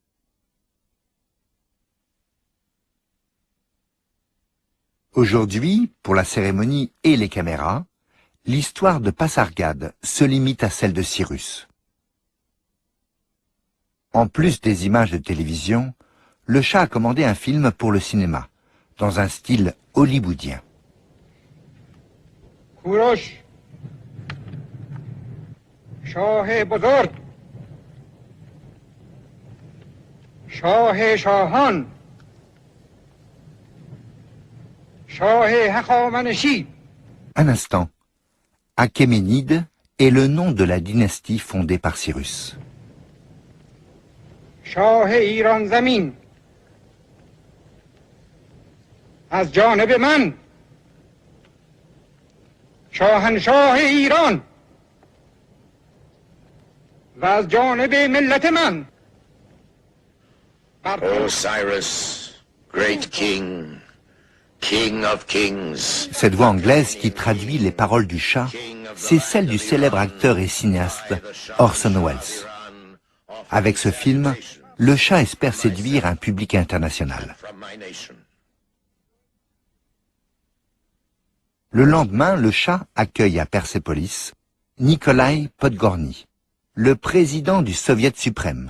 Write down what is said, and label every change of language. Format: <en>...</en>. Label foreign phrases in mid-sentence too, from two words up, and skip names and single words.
<fr>Aujourd'hui, pour la cérémonie et les caméras, l'histoire de Pasargade se limite à celle de Cyrus. En plus des images de télévision, le chat a commandé un film pour le cinéma, dans un style hollywoodien.</fr> <fa>کوروش شاه بزرگ شاه شاهان شاه هخامنشی.</fa> <fr>Un instant. Achéménide est le nom de la dynastie fondée par Cyrus.</fr> <fa>شاه ایران زمین از جانب من شاهنشاه ایران و از جانب ملت من.</fa> <en>Osiris, great king, king of kings.</en> <fr>Cette voix anglaise qui traduit les paroles du chat, c'est celle du célèbre acteur et cinéaste Orson Welles. Avec ce film, le chat espère séduire un public international. Le lendemain, le chat accueille à Persépolis Nikolaï Podgorny, le président du Soviet suprême.</fr>